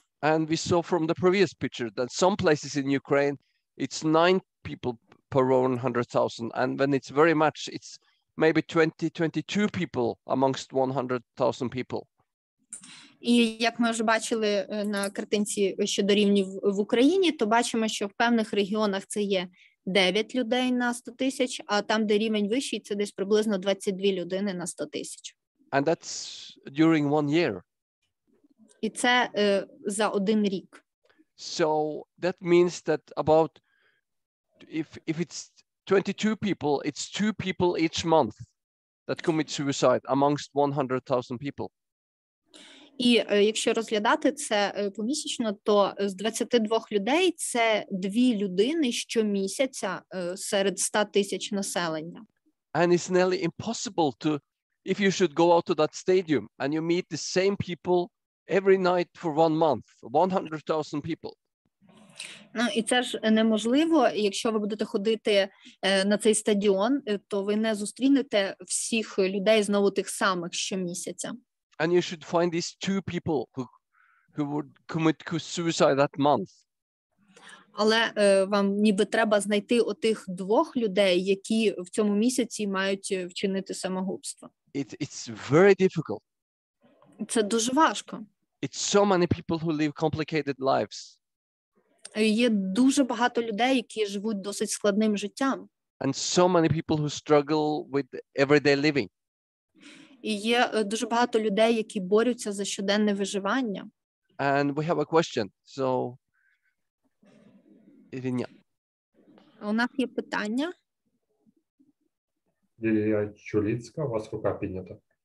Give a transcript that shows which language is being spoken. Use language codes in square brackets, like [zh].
[en] And we saw from the previous picture that some places in Ukraine, it's 9 people per 100,000. And when it's very much, it's maybe 22 people amongst 100,000 people. [uk] І як ми вже бачили на картинці щодо рівнів в Україні, то бачимо, що в певних регіонах це є 9 людей на 100,000, а там, де рівень вищий, це десь приблизно 22 людини на 100,000. [en] And that's during 1 year. [uk] І це за 1 рік. [en] So that means that about, if it's 22 people, it's 2 people each month that commit suicide amongst 100,000 people. [uk] І якщо розглядати це помісячно, то з 22 людей це 2 людини щомісяця серед 100,000 населення. [en] And it's nearly impossible to, if you should go out to that stadium and you meet the same people every night for 1 month, 100,000 people. [uk] Ну, і це ж неможливо, якщо ви будете ходити на цей стадіон, то ви не зустрінете всіх людей знову тих самих щомісяця. [en] And you should find these 2 people who would commit suicide that month. [uk] Але вам ніби треба знайти отих 2 людей, які в цьому місяці мають вчинити самогубство. [en] It's very difficult. [uk] Це дуже важко. [en] It's so many people who live complicated lives. [uk] Є дуже багато людей, які живуть досить складним життям. [en] And so many people who struggle with everyday living. [uk] І є дуже багато людей, які борються за щоденне виживання. [en] And we have a question. So, Ірина. [uk] У нас є питання. Лілія Чуліцька, у вас рука піднята.